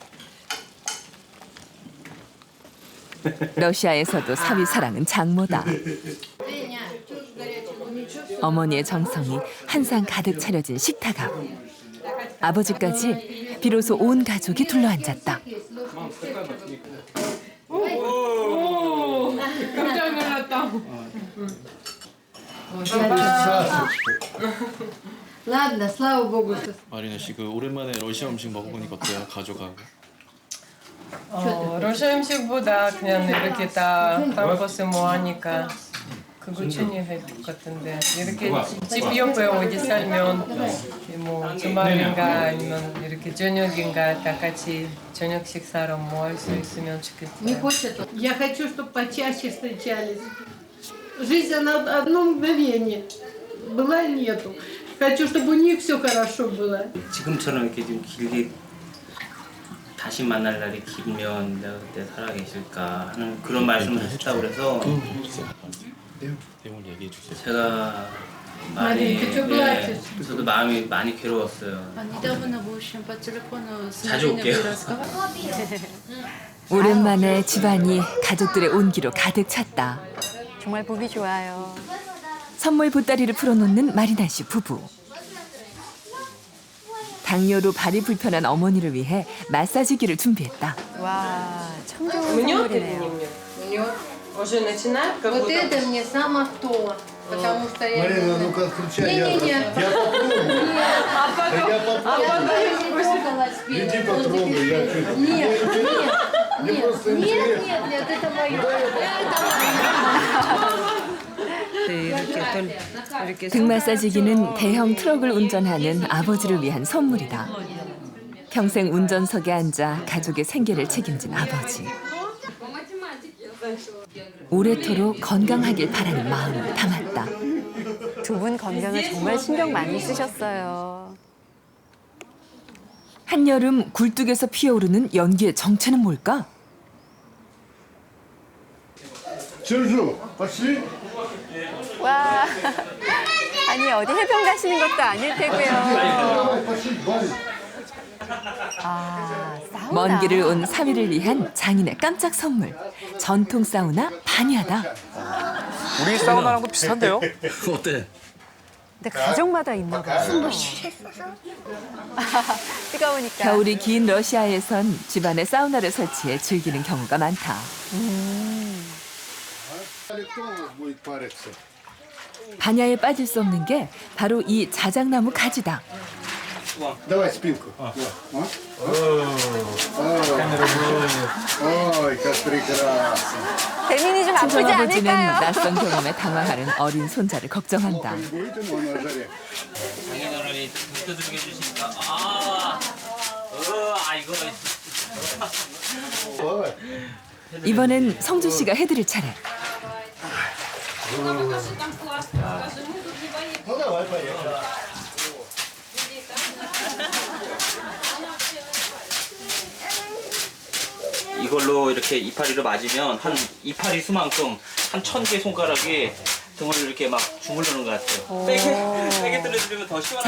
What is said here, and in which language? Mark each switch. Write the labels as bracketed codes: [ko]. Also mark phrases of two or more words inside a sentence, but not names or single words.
[ko] 러시아에서도 사위 사랑은 장모다. 어머니의 정성이 한 상 가득 차려진 식탁 앞. 아버지까지 비로소 온 가족이 둘러앉았다. 깜짝 놀랐다. [ru] Ладно, слава богу, что... [ko] 마리나 씨, 그 오랜만에 러시아 음식 먹어보니까 어때요? 가족하고. 러시아 음식보다 그냥 이렇게 다 한 뭐 하니까 그거 중요할 것 같은데 이렇게 집 옆에 어디 살면 뭐 주말인가 아니면 이렇게 저녁인가 다 같이 저녁 식사로 뭐 할 수 있으면 [ru] Не [ko] 좋겠어요. [ru] хочет. Я хочу, чтобы почаще встречались. Жизнь, она одно мгновение. Была и нету. Хочу, чтобы у них все хорошо было. [ko] 지금처럼 이렇게 좀 길게 다시 만날 날이 길면 내가 그때 살아계실까 하는 그런 말씀을 했다고 그래서 내용을 얘기해 주세요. 제가 많이 [ru] Маринка, что плачешь? [ko] 저도 마음이 많이 괴로웠어요. [ru] А недавно, в общем, по телефону с [ko] 자주 [ru] Мариной [ko] 올게요. [ru] разговаривали. [ko] 오랜만에 집안이 가족들의 온기로 가득 찼다. 정말 보기 좋아요. 선물 보따리를 풀어놓는 마리나 씨 부부. 당뇨로 발이 불편한 어머니를 위해 마사지기를 준비했다. 와, 참 좋은 [ru] Мнет [ko] 선물이네요. [ru] или не уже начинает как Вот будто... это мне само то. Потому что я... Марина, ну-ка отключай. Не-не-не. Я попробую. Я попробую. Трогала спину. Иди попробуй. Я чуть. Нет, Мне нет, просто нет, интересно. нет, нет, это мое. [ko] 등 마사지기는 대형 트럭을 운전하는 아버지를 위한 선물이다. 평생 운전석에 앉아 가족의 생계를 책임진 아버지. 오래도록 건강하길 바라는 마음을 담았다. 두 분 건강을 정말 신경 많이 쓰셨어요. 한여름 굴뚝에서 피어오르는 연기의 정체는 뭘까? [ru] Сержу, пошли. [ko] 와. 아니, 어디 해변 가시는 것도 아닐 테고요. [ru] Давай, пошли, Валя. [ko] 아, 사우나. 먼 길을 온 사위를 위한 장인의 깜짝 선물. 전통 사우나 반야다. 우리 사우나랑도 비슷한데요? 어때? 근데 가정마다 있나 봐요. 뜨거우니까. 겨울이 긴 러시아에선 집안에 사우나를 설치해 즐기는 경우가 많다. [ru] Кто будет париться? [ko] 반야에 빠질 수 없는 게 바로 이 자작나무 가지다. [ru] Давай спинку. Ой, как прекрасно. [ko] 대민이 좀 아프지 친정아버지는 않을까요? 낯선 경험에 당황하는 어린 손자를 걱정한다. [ru] Будете его на жаре? [ko] 장인어른이 두드겨 주시니까 이거 [ru] Ой. [ko] 이번엔 성주 씨가 해드릴 차례. [ru] Ну давай, поехали. [ko] 이걸로 이렇게 이파리를 맞으면 한 이파리 수만큼 한 1000개 손가락이 등을 이렇게 막 주물르는 것 같아요. 세게 들어주면 더 시원하게.